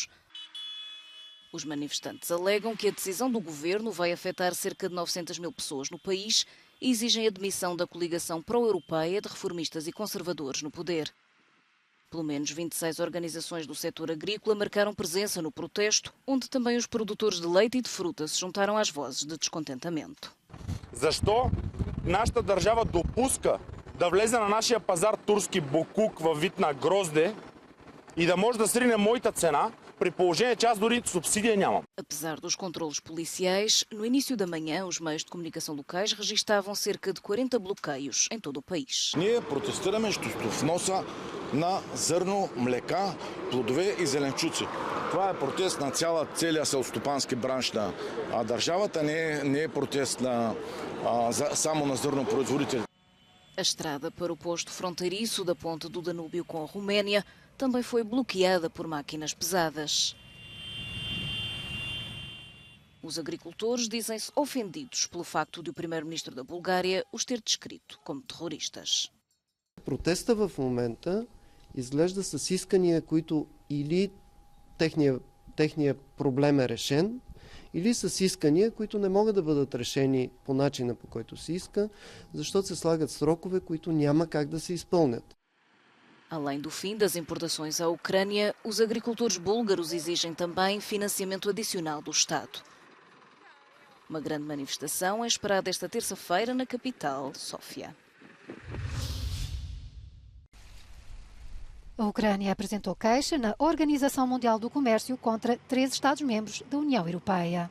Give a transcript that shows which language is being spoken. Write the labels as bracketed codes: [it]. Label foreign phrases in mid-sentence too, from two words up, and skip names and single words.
[pt] Os manifestantes alegam que a decisão do governo vai afetar cerca de 900 mil pessoas no país e exigem a demissão da coligação pró-europeia de reformistas e conservadores no poder. Pelo menos 26 organizações do setor agrícola marcaram presença no protesto, onde também os produtores de leite e de fruta se juntaram às vozes de descontentamento. [bg] Защо нашата държава допуска да влезе на нашия пазар турски бокук във вид на грозде и да може да срине моята цена, при положение че аз дори субсидия нямам? [pt] Apesar dos controlos policiais, no início da manhã os meios de comunicação locais registavam cerca de 40 bloqueios em todo o país. [bg] Ние протестираме срещу вноса на зърно, млека, плодове и зеленчуци. Това е протест на целия селскостопански бранш на държавата, не е протест само на зърнопроизводители. [pt] A estrada para o posto fronteiriço da ponte do Danúbio com a Roménia também foi bloqueada por máquinas pesadas. Os agricultores dizem-se ofendidos pelo facto de o primeiro-ministro da Bulgária os ter descrito como terroristas. [bg] Протеста в момента изглежда с искания, които или техния проблем е решен, или с искания, които не могат да бъдат решени по начина, по който се иска, защото се слагат срокове, които няма как да се изпълнят. [pt] Além do fim das importações à Ucrânia, os agricultores búlgaros exigem também financiamento adicional do Estado. Uma grande manifestação é esperada esta terça-feira na capital, Sófia. A Ucrânia apresentou queixa na Organização Mundial do Comércio contra 3 Estados-membros da União Europeia.